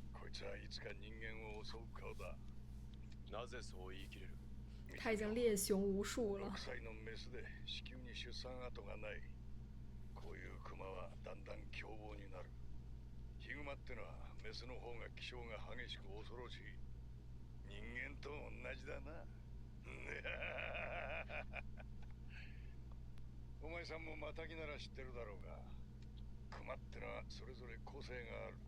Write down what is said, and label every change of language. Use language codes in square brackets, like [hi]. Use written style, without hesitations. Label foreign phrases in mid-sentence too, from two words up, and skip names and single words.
[ja] いつはいつか人間を襲う顔だ。なぜそう言い切れる？ [zh] 他已经猎熊无数了。 [ja] 6 歳のメスで子宮に出産跡がない。こういうクマはだんだん凶暴になる。ヒグマってのはメスの方が気性が激しく恐ろしい。人間と同じだな。お前さんもマタギなら知ってるだろうが、クマってのはそれぞれ個性がある。